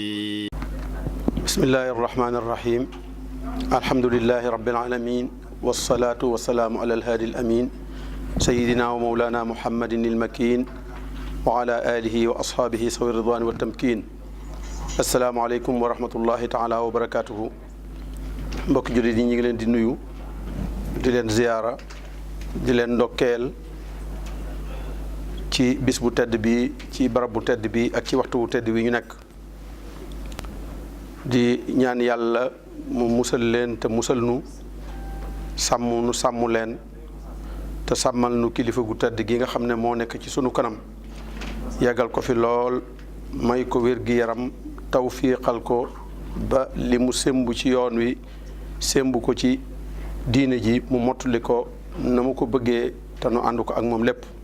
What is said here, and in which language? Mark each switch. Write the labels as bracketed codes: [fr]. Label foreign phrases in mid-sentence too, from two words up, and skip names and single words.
[ar] بسم الله الرحمن الرحيم. الحمد لله رب العالمين، والصلاة والسلام على الهادي الأمين سيدنا ومولانا محمد المكين وعلى آله وأصحابه سوي الرضوان والتمكين. السلام عليكم ورحمة الله تعالى وبركاته. [wo] mbokk jullit yi ñu ngi leen di nuyu, di leen ziyaara, di leen ndokkeel ci bis bu tedd bi, ci barab bu tedd bi ak ci waxtu bu tedd bi ñu nekk. di ñaan yàlla mu musal leen te musal nu, sàmm nu sàmm leen te sàmmal nu kilifa gu tedd gi nga xam ne moo nekk ci sunu kanam, yàggal ko fi lool, may ko wér gi yaram, tawfiiqal ko ba li mu sémbu ci yoon wi, sémbu ko ci diine ji, mu mottali ko na mu ko bëggee te nu ànd ko ak moom lépp.